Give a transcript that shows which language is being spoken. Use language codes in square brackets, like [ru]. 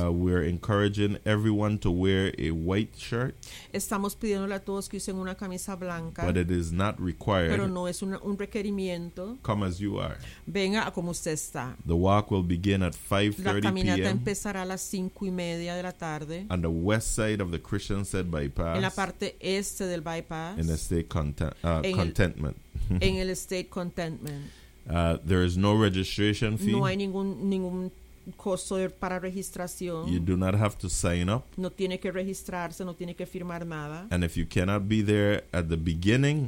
[en] We're encouraging everyone to wear a white shirt. [es] Estamos pidiéndole a todos que usen una camisa blanca. [en] But it is not required. [es] Pero no es un requerimiento. [en] Come as you are. [es] Venga como usted está. [en] The walk will begin at 5:30 p.m. [es] La caminata empezará a las 5:30 de la tarde. [en] On the west side of the Christiansted Bypass. [es] En la parte este del bypass. [en] In the state contentment. [es] En el state contentment. [en] There is no registration fee. [es] No hay ningún costo para registración. [en] You do not have to sign up. [es] No tiene que registrarse, no tiene que firmar nada. [en] And if you cannot be there at the beginning,